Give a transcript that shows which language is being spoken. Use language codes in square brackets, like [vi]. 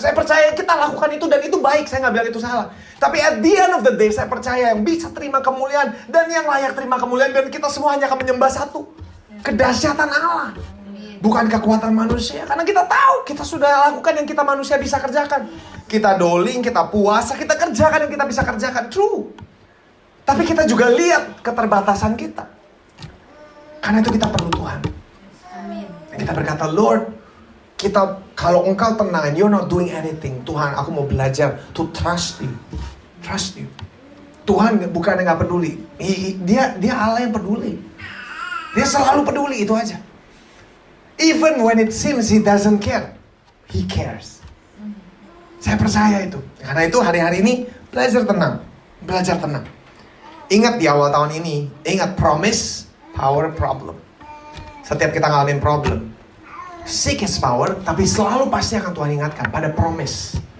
[id] Saya percaya kita lakukan itu dan itu baik. Saya nggak bilang itu salah. Tapi [en] at the end of the day, [id] saya percaya yang bisa terima kemuliaan dan yang layak terima kemuliaan dan kita semua hanya akan menyembah satu, kedahsyatan Allah. Bukan kekuatan manusia. Karena kita tahu, kita sudah lakukan yang kita manusia bisa kerjakan. Kita doling, kita puasa, kita kerjakan yang kita bisa kerjakan. [en] True. [id] Tapi kita juga lihat keterbatasan kita. Karena itu kita perlu Tuhan. Dan kita berkata, Lord, kalau Engkau tenang, [en] and you're not doing anything, [id] Tuhan, aku mau belajar [en] to trust you. Trust you. [id] Tuhan bukan yang gak peduli. Dia Allah yang peduli. Dia selalu peduli, itu aja. [en] Even when it seems He doesn't care, He cares. [id] Saya percaya itu. Karena itu hari-hari ini belajar tenang. Belajar tenang. Ingat di awal tahun ini, ingat promise, power, problem. Setiap kita ngalamin problem, [en] seek His power, [id] tapi selalu pasti akan Tuhan ingatkan pada promise.